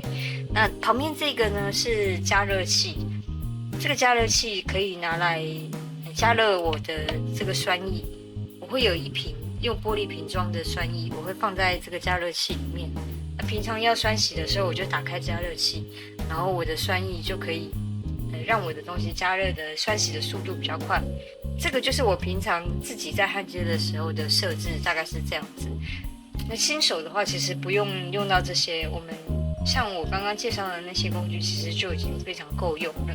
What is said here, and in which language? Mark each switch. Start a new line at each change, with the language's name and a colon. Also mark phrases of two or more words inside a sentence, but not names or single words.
Chinese: 那旁邊這個呢是加熱器，這個加熱器可以拿來加熱我的這個酸液。我會有一瓶用玻璃瓶裝的酸液，我會放在這個加熱器裡面。那平常要酸洗的時候，我就打開加熱器，然後我的酸液就可以讓我的東西加熱的酸洗的速度比較快。這個就是我平常自己在焊接的時候的設置，大概是這樣子。那新手的話，其實不用用到這些，我們像我剛刚介紹的那些工具，其實就已經非常夠用了。